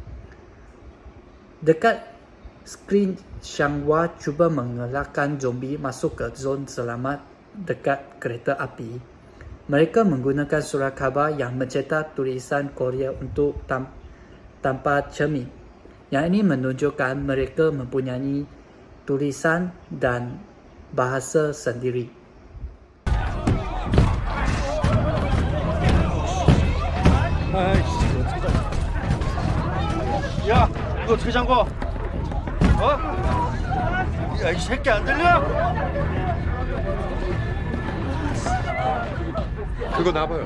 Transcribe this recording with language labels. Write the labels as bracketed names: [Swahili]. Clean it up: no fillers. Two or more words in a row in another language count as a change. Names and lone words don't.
[Malay] Dekat skrin, Changhua cuba mengelakkan zombie masuk ke zon selamat dekat kereta api. Mereka menggunakan surat khabar yang mencetak tulisan Korea untuk tanpa cermin. Yang ini menunjukkan mereka mempunyai tulisan dan bahasa sendiri. [Korean] 야, 이거 어떻게 잠궈? 어? 야, 이 새끼 안 들려? 그거 놔봐요.